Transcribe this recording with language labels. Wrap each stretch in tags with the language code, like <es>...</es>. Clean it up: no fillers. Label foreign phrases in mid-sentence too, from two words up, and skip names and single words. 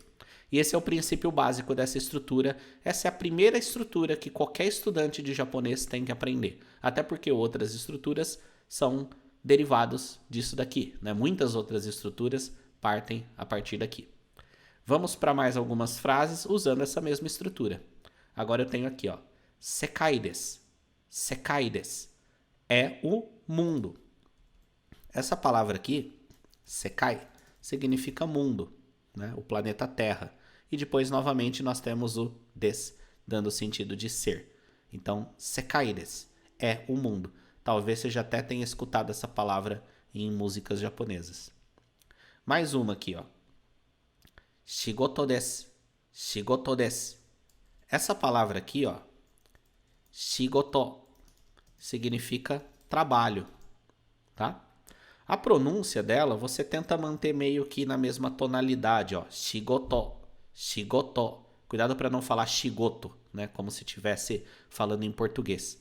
<pt>E esse é o princípio básico dessa estrutura. Essa é a primeira estrutura que qualquer estudante de japonês tem que aprender. Até porque outras estruturas são derivados disso daqui, né? Muitas outras estruturas partem a partir daqui. Vamos para mais algumas frases usando essa mesma estrutura. Agora eu tenho aqui, ó,</pt> <ja>世界です。世界です</ja> <pt>é o mundo. Essa palavra aqui, sekai, significa mundo, né? O planeta Terra. E depois, novamente, nós temos o des, dando o sentido de ser. Então,</pt> <ja>世界です</ja> <pt>é o mundo. Talvez você já até tenha escutado essa palavra em músicas japonesas. Mais uma aqui, ó.</pt> <ja>仕事です。仕事です.</ja> <pt>Essa palavra aqui, ó, shigoto, significa trabalho, tá? A pronúncia dela, você tenta manter meio que na mesma tonalidade, ó.</pt> <ja>仕事、仕事.</ja> <pt>Cuidado para não falar shigoto, né? Como se estivesse falando em português.</pt>